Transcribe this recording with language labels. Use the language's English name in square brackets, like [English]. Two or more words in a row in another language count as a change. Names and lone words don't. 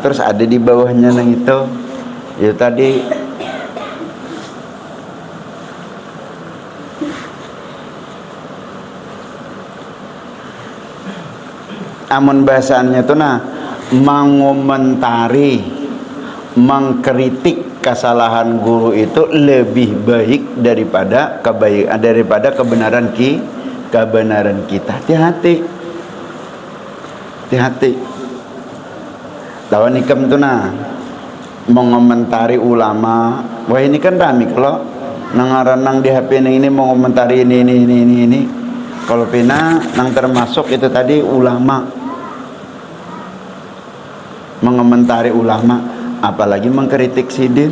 [Banjar] Terus ada di bawahnya nang itu tadi amun bahasannya tuh nah mengomentari mengkritik kesalahan guru itu lebih baik daripada kebenaran kita. Hati-hati lawan ikam tuh nah mengomentari ulama. Wah ini kan rame kalau nang di HP ini mengomentari ini kalau pina nang termasuk itu tadi ulama mengomentari ulama, apalagi mengkritik sidin.